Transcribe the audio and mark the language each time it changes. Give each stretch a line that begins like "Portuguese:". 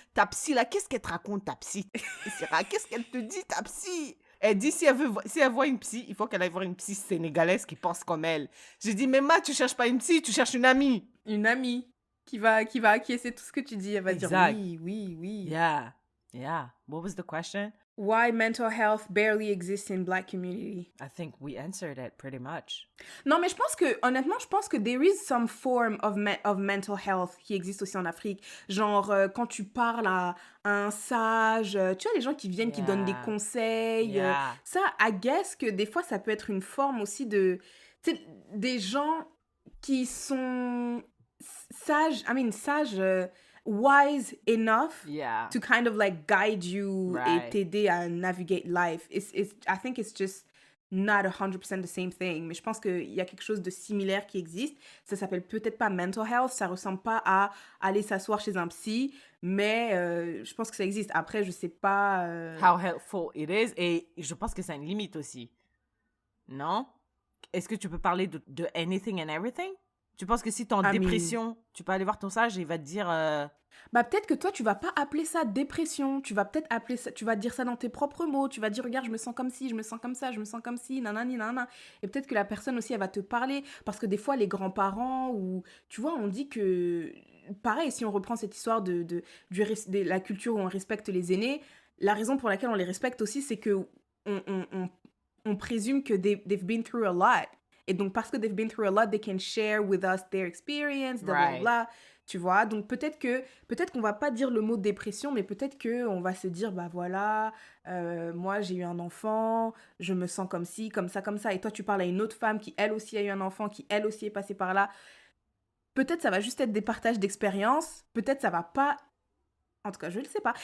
French: Ta psy, là, qu'est-ce qu'elle te raconte, ta psy? Qu'est-ce qu'elle te dit, ta psy? Elle dit, si elle voit une psy, il faut qu'elle aille voir une psy sénégalaise qui pense comme elle. J'ai dit, mais tu cherches pas une psy, tu cherches une amie. Une amie qui va acquiescer tout ce que tu dis. Elle va exact. dire oui.
English: Yeah. What was the question? Why mental health barely exists in Black community? I think we answered it pretty much.
French: Non, mais honnêtement, je pense que
English: there is some form of mental health
French: qui existe aussi en Afrique. Genre, quand tu parles à un sage, tu vois, les gens qui viennent, qui donnent des conseils. Ça, I guess que des fois, ça peut être une forme aussi de... tu sais, des gens qui sont sages,
English: wise enough Yeah, to kind of like guide you
French: et
English: right.
French: t'aider à
English: navigate life. I think it's just not 100% the same thing.
French: Mais je pense qu'il y a quelque chose de similaire qui existe. Ça s'appelle peut-être pas mental health. Ça ressemble pas à aller s'asseoir chez un psy. Mais je pense que ça existe. Après, je sais pas.
English: How helpful it is.
French: Et je pense que ça a une limite aussi. Non? Est-ce que tu peux parler de
English: anything and everything?
French: Tu penses que si t'es en
English: I mean,
French: dépression, tu peux aller voir ton sage et il va te dire... bah peut-être que toi, tu vas pas appeler ça dépression. Tu vas peut-être appeler ça, tu vas dire ça dans tes propres mots. Tu vas dire, regarde, je me sens comme ci, je me sens comme ça, je me sens comme ci, nanani, nanana. Et peut-être que la personne aussi, elle va te parler. Parce que des fois, les grands-parents, ou tu vois, on dit que, pareil, si on reprend cette histoire de la culture où on respecte les aînés, la raison pour laquelle on les respecte aussi, c'est que on présume que
English: they've been through a lot.
French: Et donc, parce que
English: they've been through a lot, they can share with us their experience, bla bla Right. bla.
French: Tu vois, donc peut-être qu'on va pas dire le mot dépression, mais peut-être que on va se dire, bah voilà, moi j'ai eu un enfant, je me sens comme ci, comme ça, comme ça. Et toi, tu parles à une autre femme qui elle aussi a eu un enfant, qui elle aussi est passée par là. Peut-être ça va juste être des partages d'expériences. Peut-être ça va pas. En tout cas, je ne sais pas.